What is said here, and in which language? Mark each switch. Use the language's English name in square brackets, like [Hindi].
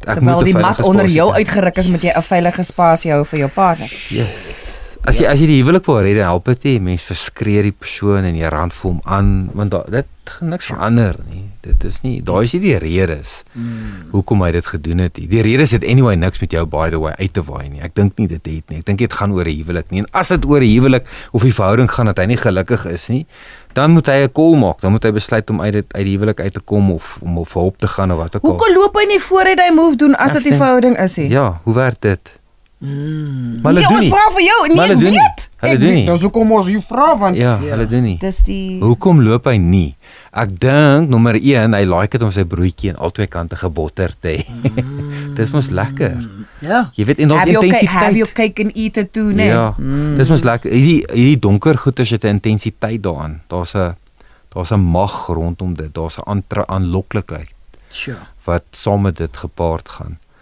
[Afrikaans] Terwyl die mat onder jou uitgeruk is, moet jy 'n veilige spasie hou vir jou partner. [English] Yes. [Afrikaans] As jy die huwelik wil red, help dit nie. Mens verskree die persoon en jy rand vir hom aan, want dit gaan niks verander nie. Dit is nie, daai is nie die redes hoekom hy dit gedoen het nie. Die redes het anyway niks met jou [English] by the way [Afrikaans] uit te waai nie. Ek dink nie dit het nie. Ek dink dit gaan oor 'n huwelik nie. En as dit oor 'n huwelik of die verhouding gaan dat hy nie gelukkig is nie, dan moet hy 'n call maak. Dan moet hy besluit om uit die huwelik uit te kom of om op hulp te gaan of wat ook al. Hoekom loop hy nie vooruit hy move doen as dit die verhouding is nie? Ja, hoe werk dit? Maar hulle doen nie. Ons vra vir jou, nee, weet. Hulle doen nie. Dis hoekom ons jou vra want hulle doen nie. Dis die Hoekom loop hy nie? Ek dink nommer 1, hy like dit om sy broodjie aan albei kante gebotter te hê. Dis mos lekker. Ja. Jy weet en daar's intensiteit. [English] Have your cake and eat it too, nee. [Afrikaans] Ja. Dis mos lekker. Hierdie donker goeters het 'n intensiteit daaraan. Daar's 'n mag rondom dit. Daar's 'n aanloklikheid. [English] Sure. [Afrikaans] Wat saam met dit gepaard gaan.